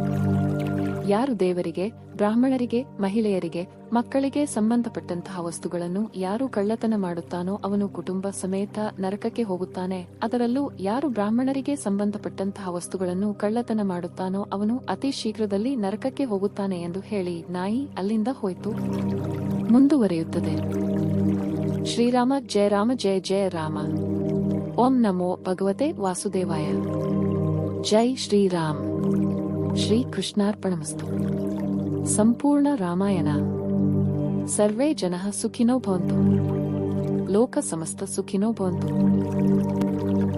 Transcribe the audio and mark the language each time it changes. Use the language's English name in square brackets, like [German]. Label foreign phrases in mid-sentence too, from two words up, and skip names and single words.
[Kannada] ಯಾರು ದೇವರಿಗೆ, ಬ್ರಾಹ್ಮಣರಿಗೆ, ಮಹಿಳೆಯರಿಗೆ, ಮಕ್ಕಳಿಗೆ ಸಂಬಂಧಪಟ್ಟಂತಹ ವಸ್ತುಗಳನ್ನು ಯಾರು ಕಳ್ಳತನ ಮಾಡುತ್ತಾನೋ ಅವನು ಕುಟುಂಬ ಸಮೇತ ನರಕಕ್ಕೆ ಹೋಗುತ್ತಾನೆ. ಅದರಲ್ಲೂ ಯಾರು ಬ್ರಾಹ್ಮಣರಿಗೆ ಸಂಬಂಧಪಟ್ಟಂತಹ ವಸ್ತುಗಳನ್ನು ಕಳ್ಳತನ ಮಾಡುತ್ತಾನೋ ಅವನು ಅತಿ ಶೀಘ್ರದಲ್ಲಿ ನರಕಕ್ಕೆ ಹೋಗುತ್ತಾನೆ ಎಂದು ಹೇಳಿ ನಾಯಿ ಅಲ್ಲಿಂದ ಹೋಯಿತು. [Sanskrit] ಮುಂದುವರಿಯುತ್ತದೆ. ಶ್ರೀರಾಮ ಜಯ ರಾಮ ಜಯ ಜಯ ರಾಮ. ಓಂ ನಮೋ ಭಗವತೆ ವಾಸುದೇವಾಯ. ಜೈ ಶ್ರೀರಾಮ್. ಶ್ರೀ ಕೃಷ್ಣಾರ್ಪಣಮಸ್ತು. ಸಂಪೂರ್ಣ ರಾಮಾಯಣ. ಸರ್ವೇ ಜನಃ ಸುಖಿನೋ ಭವಂತು. ಲೋಕ ಸಮಸ್ತ ಸುಖಿನೋ ಭವಂತು.